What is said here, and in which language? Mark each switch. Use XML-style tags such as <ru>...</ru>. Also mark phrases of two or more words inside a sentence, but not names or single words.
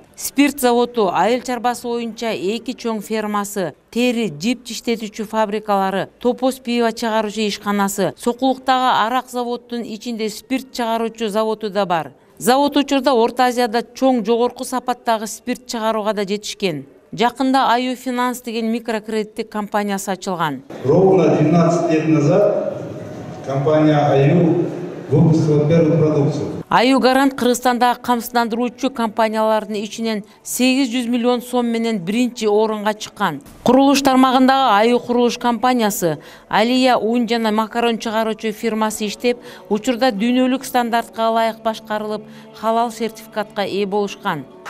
<ky>Спирт заводу, айыл чарбасы боюнча 2 чоң фермасы, тери, жип иштетүүчү фабрикалары, топоз пиво чыгаруучу ишканасы, Сокулуктагы арак заводунун ичинде спирт чыгаруучу заводу да бар. Завод учурда Орто Азияда чоң жогорку сапаттагы спирт чыгарууга да жетишкен. Жакында Аю Финанс деген микрокредиттик компаниясы ачылган.</ky> <ru>Ровно 12 лет назад компания Аю выпустила первую продукцию.</ru> <ky>Аю Гарант Кыргызстандагы камсыздандыруучу компаниялардын ичинен 800 миллион сом менен биринчи орунга чыккан. Курулуш тармагындагы Аю курулуш компаниясы Алия ун жана макарон чыгаруучу фирмасы иштеп, учурда дүйнөлүк стандартка ылайык башкарылып, халал сертификатка ээ болушкан.</ky>